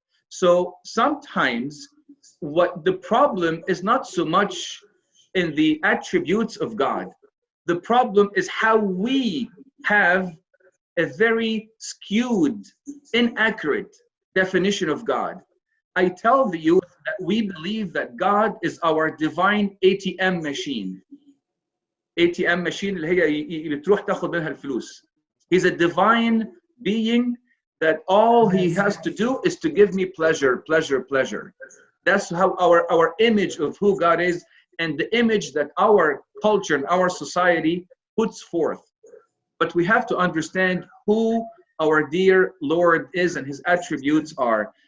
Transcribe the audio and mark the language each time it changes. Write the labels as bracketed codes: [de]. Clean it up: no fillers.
[en] So sometimes what the problem is not so much in the attributes of God. The problem is how we have a very skewed, inaccurate definition of God. I tell the youth that we believe that God is our divine ATM machine. [ar] ATM machine اللي هي بتروح تاخد منها الفلوس. [en] He's a divine being that all he has to do is to give me pleasure, pleasure, pleasure. That's how our image of who God is, and the image that our culture and our society puts forth. But we have to understand who our dear Lord is and his attributes are.